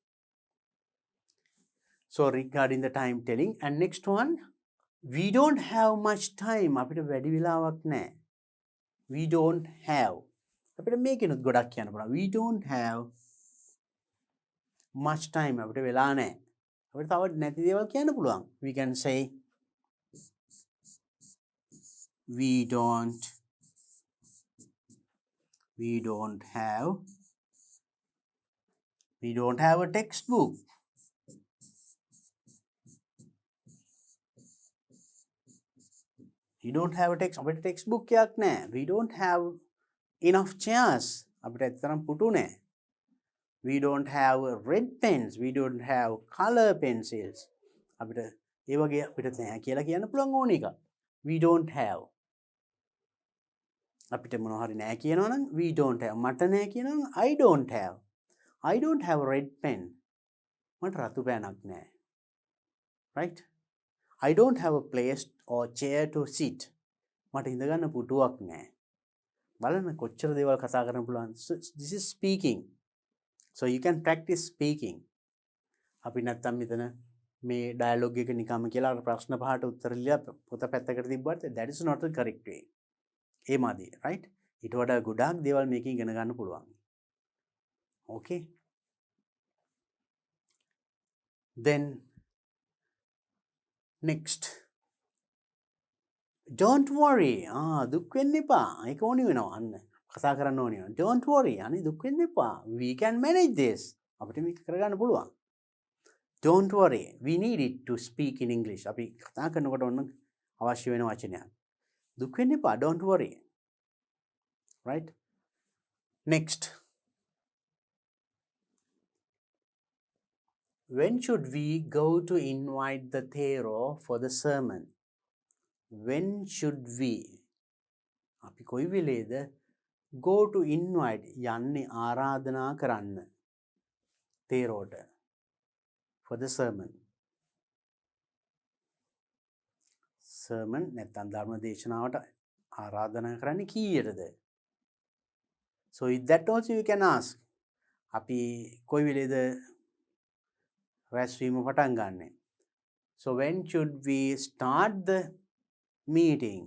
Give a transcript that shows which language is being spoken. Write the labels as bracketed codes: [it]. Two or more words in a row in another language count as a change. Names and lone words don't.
[en] so regarding the time telling and next one we don't have much time [si] අපිට වැඩි වෙලාවක් නැහැ [en] we don't have [si] අපිට මේකෙනුත් ගොඩක් කියන්න පුළුවන් [en] we don't have much time [si] අපිට වෙලා නැහැ අපිට තව නැති දේවල් කියන්න පුළුවන් [en] we can say we don't have a textbook we don't have a අපිට textbook [si] එකක් නැහැ [en] we don't have enough chairs [si] අපිට ඇත්තටම පුටු නැහැ [en] we don't have red pens we don't have color pencils [si] අපිට ඒ වගේ අපිට නැහැ කියලා කියන්න පුළුවන් ඕන එක [en] we don't have [si] අපිට මොනවා හරි නැහැ කියනවනම් [en] we don't have [si] මට නැහැ කියනවනම් [en] I don't have a red pen [si] මට රතු පෑනක් නැහැ [en] right I don't have a place or chair to sit [si] මට ඉඳ ගන්න පුටුවක් නැහැ බලන්න කොච්චර දේවල් කතා කරන්න පුළුවන් [en] this is speaking So you can practice speaking. [si] අපි නැත්තම් මෙතන මේ ඩයලොග් එක නිකම්ම කියලා ප්‍රශ්න පහට උත්තර ලියලා පොත පැත්තකට තිබ්බට [en] that is not the correct way. [si] ඒ මාදී right? ඊට වඩා ගොඩාක් දේවල් මේකෙන් ඉගෙන ගන්න පුළුවන්. [en] Okay? Then next, don't worry. [si] දුක් වෙන්න එපා. ඒක ඕනි වෙනවා අන්න. කතා කරන්න ඕනි වෙනවා. [en] Don't worry. [si] අනේ දුක් වෙන්න එපා. [en] We can manage this. [si] අපිට මේක කරගන්න පුළුවන්. [en] Don't worry. We need it to speak in English. [si] අපි කතා කරනකොට ඔන්න අවශ්‍ය වෙන වචනයක්. දුක් වෙන්න එපා. [en] Don't worry. Right? Next. When should we go to invite the Thero for the sermon? When should we? [si] අපි කොයි වෙලේද [en] go to invite [si] යන්නේ ආරාධනා කරන්න තේරෝට [en] for the sermon. [si] Sermon නැත්නම් ධර්ම දේශනාවට ආරාධනා කරන්නේ කීයටද? [en] So with that also you can ask. [si] අපි කොයි වෙලේද රැස්වීම පටන් ගන්නෙ? [en] So when should we start the meeting?